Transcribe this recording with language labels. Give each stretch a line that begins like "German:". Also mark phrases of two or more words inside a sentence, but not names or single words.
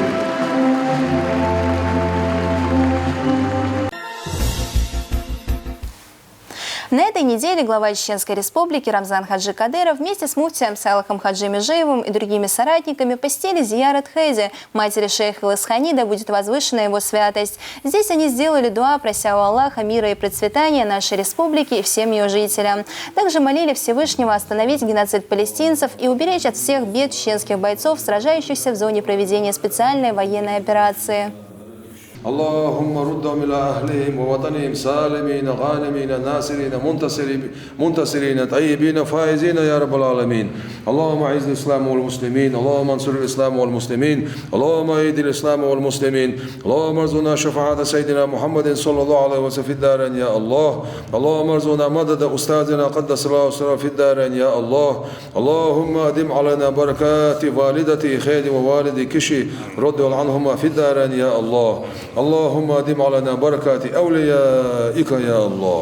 Russian: На этой неделе глава Чеченской Республики Рамзан Хаджи Кадыров вместе с муфтием Салахом Хаджи Межеевым и другими соратниками посетили Зиярат Хейзи, матери шейха Илысхани, да будет возвышена его святость. Здесь они сделали дуа, прося у Аллаха мира и процветания нашей республики и всем ее жителям. Также молили Всевышнего остановить геноцид палестинцев и уберечь от всех бед чеченских бойцов, сражающихся в зоне проведения специальной военной операции.
Arabic: اللهم ردهم إلى أهلهم ووطنهم سالمين غانمين ناصرين منتصرين طيبين فائزين يا رب العالمين. اللهم أعز الإسلام والمسلمين، اللهم انصر الإسلام والمسلمين، اللهم أيد الإسلام والمسلمين، اللهم ارزقنا شفاعة سيدنا محمد صلى الله عليه وسلم في الدارين يا الله. اللهم ارزقنا مدد أستاذنا قدس الله سره في الدارين يا الله. اللهم أدم علينا بركات والدتي خير ووالد كشي رد عنهما في الدارين يا الله. اللهم أدم علينا بركات أوليائك يا الله.